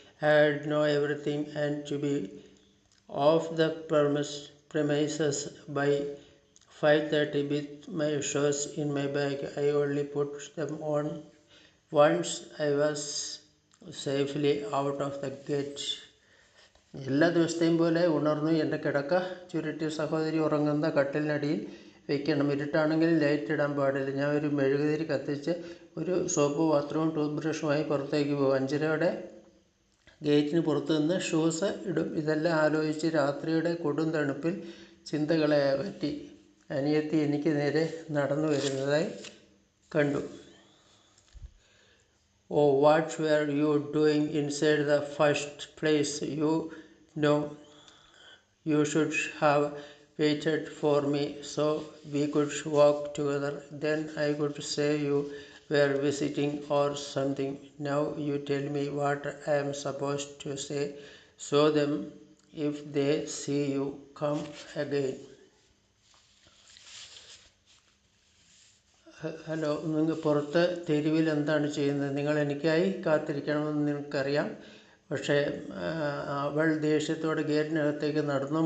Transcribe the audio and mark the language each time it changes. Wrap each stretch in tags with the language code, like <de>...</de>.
<en>I had to know everything and to be off the premises by 5:30 with my shoes in my bag. I only put them on once I was safely out of the gate.</en> <ml>എല്ലാ ദിവസത്തെയും പോലെ ഉണർന്നു എൻ്റെ കിടക്ക ചുരുട്ടി സഹോദരി ഉറങ്ങുന്ന കട്ടിലിനടിയിൽ വയ്ക്കണം. ഇരുട്ടാണെങ്കിലും ലൈറ്റ് ഇടാൻ പാടില്ല. ഞാൻ ഒരു മെഴുകുതിരി കത്തിച്ച് ഒരു സോപ്പ് പാത്രവും ടൂത്ത് ബ്രഷുമായി പുറത്തേക്ക് പോകും. 5:30 ഗേറ്റിന് പുറത്തു നിന്ന് ഷൂസ് ഇടും. ഇതെല്ലാം ആലോചിച്ച് രാത്രിയുടെ കൊടും തണുപ്പിൽ ചിന്തകളെ പറ്റി അനിയത്തി എനിക്ക് നേരെ നടന്നു വരുന്നതായി കണ്ടു.</ml> <en>Oh, what were you doing inside the first place? You know, you should have waited for me so we could walk together. Then I could say you were visiting or something. Now you tell me what I am supposed to say. Show them if they see you come again.</en> <ml>Hello, നിങ്ങൾ പുറത്ത് തെരുവിൽ എന്താണ് ചെയ്യുന്നത്? നിങ്ങൾ എനിക്കായി കാത്തിരിക്കണമെന്ന് നിനക്കറിയാം. പക്ഷേ അവൾ ദേഷ്യത്തോടെ ഗേറ്റിനകത്തേക്ക് നടന്നു.</ml>